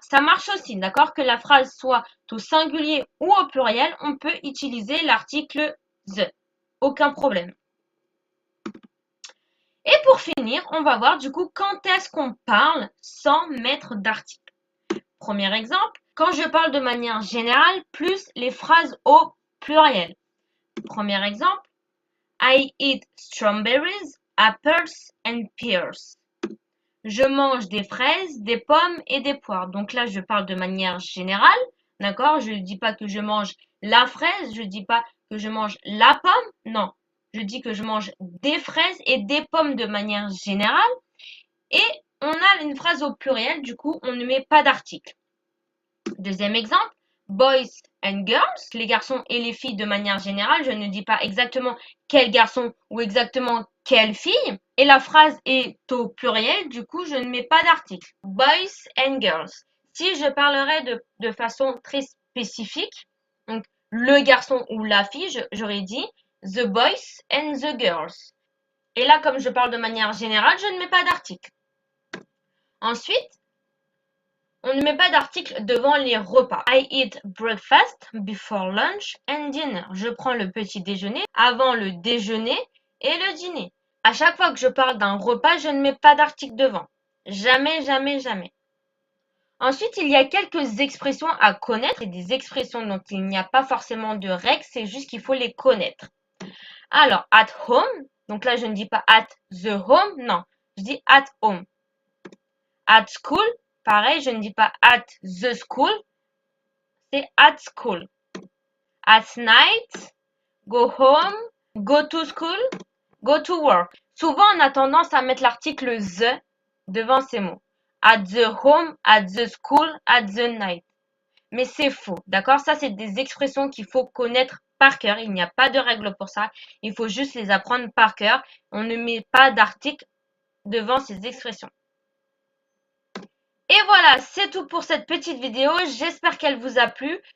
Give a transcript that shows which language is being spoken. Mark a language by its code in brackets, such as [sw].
[fr] Ça marche aussi, d'accord? Que la phrase soit au singulier ou au pluriel, on peut utiliser l'article the. Aucun problème. Et pour finir, on va voir du coup quand est-ce qu'on parle sans mettre d'article. Premier exemple, quand je parle de manière générale, plus les phrases au pluriel. [en] Premier exemple, I eat strawberries, apples and pears. [fr] Je mange des fraises, des pommes et des poires. Donc là, je parle de manière générale, d'accord? Je ne dis pas que je mange la fraise, je ne dis pas que je mange la pomme, non. Je dis que je mange des fraises et des pommes de manière générale. Et on a une phrase au pluriel, du coup, on ne met pas d'article. Deuxième exemple, boys and girls, les garçons et les filles de manière générale. Je ne dis pas exactement quel garçon ou exactement quelle fille. Et la phrase est au pluriel, du coup, je ne mets pas d'article. Boys and girls. Si je parlerais de façon très spécifique, donc le garçon ou la fille, j'aurais dit the boys and the girls. Et là, comme je parle de manière générale, je ne mets pas d'article. Ensuite, on ne met pas d'article devant les repas. [en] I eat breakfast before lunch and dinner. [fr] Je prends le petit déjeuner avant le déjeuner et le dîner. À chaque fois que je parle d'un repas, je ne mets pas d'article devant. Jamais, jamais, jamais. Ensuite, il y a quelques expressions à connaître et des expressions dont il n'y a pas forcément de règles, c'est juste qu'il faut les connaître. Alors, at home, donc là je ne dis pas at the home, non, je dis at home. At school, pareil, je ne dis pas at the school, c'est at school. [en] At night, go home, go to school, go to work. [fr] Souvent, on a tendance à mettre l'article the devant ces mots. [en] At the home, at the school, at the night. [fr] Mais c'est faux, d'accord? Ça, c'est des expressions qu'il faut connaître par cœur. Il n'y a pas de règle pour ça. Il faut juste les apprendre par cœur. On ne met pas d'article devant ces expressions. Et voilà, c'est tout pour cette petite vidéo. J'espère qu'elle vous a plu.